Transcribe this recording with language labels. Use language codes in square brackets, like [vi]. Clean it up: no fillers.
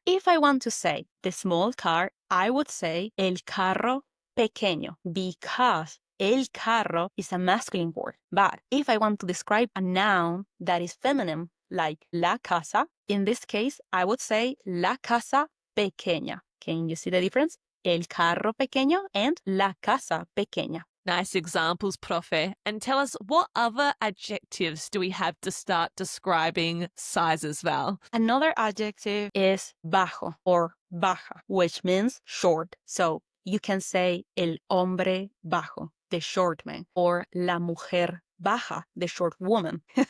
[en] If I want to say the small car, I would say [es] el carro pequeño [en] because [es] el carro [en] is a masculine word. But if I want to describe a noun that is feminine, like [es] la casa, [en] in this case, I would say [es] la casa pequeña. [en] Can you see the difference? [es] El carro pequeño [en] and [es] la casa pequeña. [en] Nice examples, Profe. And tell us, what other adjectives do we have to start describing sizes, Val? Another adjective is bajo or baja, which means short. So you can say [es] el hombre bajo, [en] the short man, or [es] la mujer baja, [en] the short woman.